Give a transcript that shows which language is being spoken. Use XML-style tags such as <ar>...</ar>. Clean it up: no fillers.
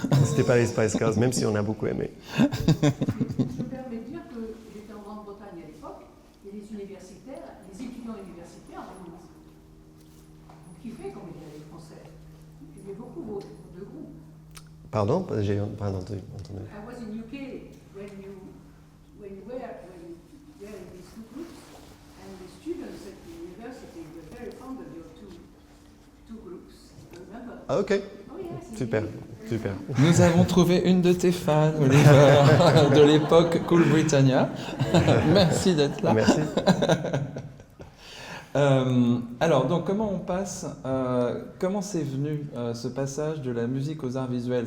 <fr>C'était pas les Spice Girls, même si on a beaucoup aimé. Je me permets de dire que j'étais en Grande-Bretagne à l'époque et les universitaires, les étudiants universitaires, ont kiffé quand ils allaient les concerts. Il y avait beaucoup de groupes. Pardon? J'ai pas entendu.</fr> <en>I was in UK when you were in these 2 groups, and the students at the university were very fond of your two groups. Remember?</en> <fr>Ah, ok.</fr> <en>Oh yes.</en> <fr>Super. Nous avons trouvé une de tes fans, Oliver, de l'époque Cool Britannia. Merci d'être là. Merci. Alors, donc, comment on passe, comment c'est venu ce passage de la musique aux arts visuels?</fr>